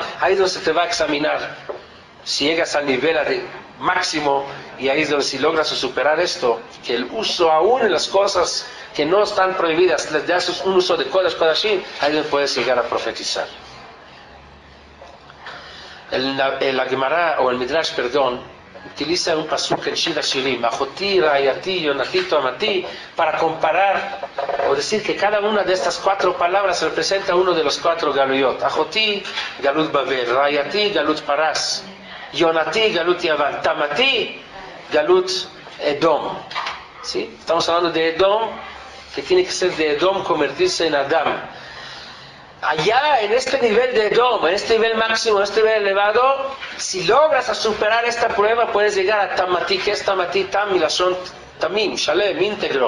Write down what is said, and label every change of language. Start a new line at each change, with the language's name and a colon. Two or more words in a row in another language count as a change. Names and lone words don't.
Spanish: Ahí es donde se te va a examinar si llegas al nivel máximo, y ahí es donde, si logras superar esto, que el uso aún en las cosas que no están prohibidas, les das un uso de
Hebrew: קודש קודשים,
Spanish: ahí es donde puedes llegar a profetizar. La Gemara, o el Midrash, perdón, utiliza un pasuk en Shir Hashirim,
Hebrew: אחותי, רעיתי, יונתי, תמתי,
Spanish: para comparar o decir que cada una de estas 4 palabras representa uno de los 4 galuyot.
Hebrew: אחותי, גלות בבל, רעיתי, גלות פרס, יונתי, גלות יון, תמתי, גלות אדום.
Spanish: ¿Sí? Estamos hablando de Edom, que tiene que ser de Edom convertirse en Adam. Allá en este nivel de Edom, en este nivel máximo, en este nivel elevado, si logras superar esta prueba, puedes llegar a Tamati, que es Tamati, Tam,
Hebrew: מלשון, תמים, שלם,
Spanish: íntegro.